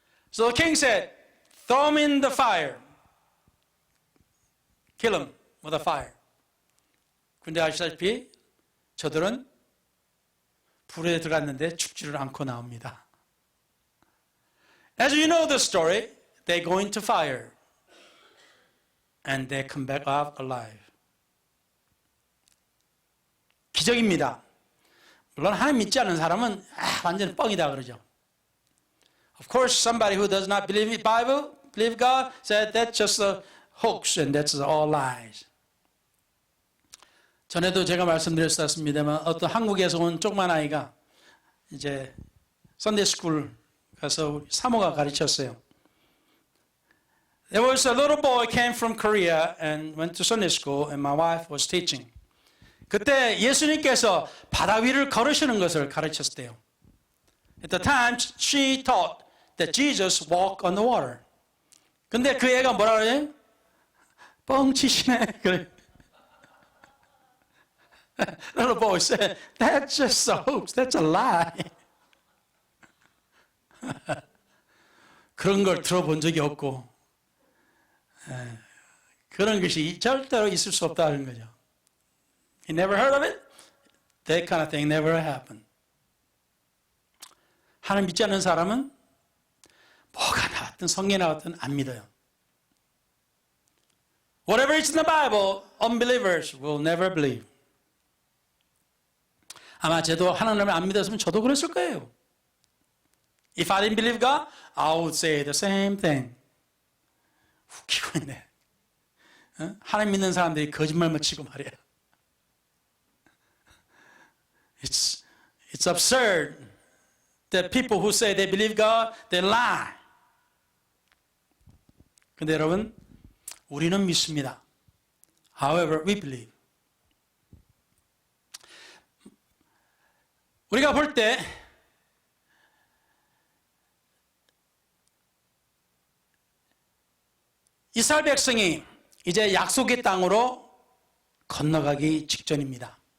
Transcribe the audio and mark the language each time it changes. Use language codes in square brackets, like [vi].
[en] So the king said, throw him in the fire. Kill him with a fire. [ko] 근데 아시다시피 저들은 불에 들어갔는데 죽지를 않고 나옵니다. [en] As you know the story, they go into fire and they come back out alive. [ko] 기적입니다. 물론 하나님 믿지 않는 사람은 완전 뻥이다 그러죠. [en] Of course, somebody who does not believe in the Bible, believe God, said that's just a hoax and that's all lies. [ko] 전에도 제가 말씀드렸었습니다만 어떤 한국에서 온 조그만 아이가 이제 선데이 스쿨 가서 사모가 가르쳤어요. [en] There was a little boy came from Korea and went to Sunday school and my wife was teaching. [ko] 그때 예수님께서 바다 위를 걸으시는 것을 가르쳤대요. [en] At the time she taught that Jesus walked on the water. [ko] 근데 그 애가 뭐라 그래요? 뻥치시네. 그래. [en] Little boy said, that's just a hoax. That's a lie. [ko] 그런 걸 들어본 적이 없고 그런 것이 절대로 있을 수 없다는 거죠. [en] You never heard of it? That kind of thing never happened. [ko] 하나님 믿지 않는 사람은 뭐가 나왔든 성경에 나왔든 안 믿어요. [en] Whatever is in the Bible, unbelievers will never believe. [ko] 아마 저도 하나님을 안 믿었으면 저도 그랬을 거예요. [en] If I didn't believe God, I would say the same thing. [ko] 웃기고 있네. 하나님 믿는 사람들이 거짓말만 치고 말이야. [en] It's absurd that people who say they believe God, they lie. [ko] 근데 여러분, 우리는 믿습니다. [en] However, we believe. [ko] 우리가 볼 때 이스라엘 백성이 이제 약속의 땅으로 건너가기 직전입니다.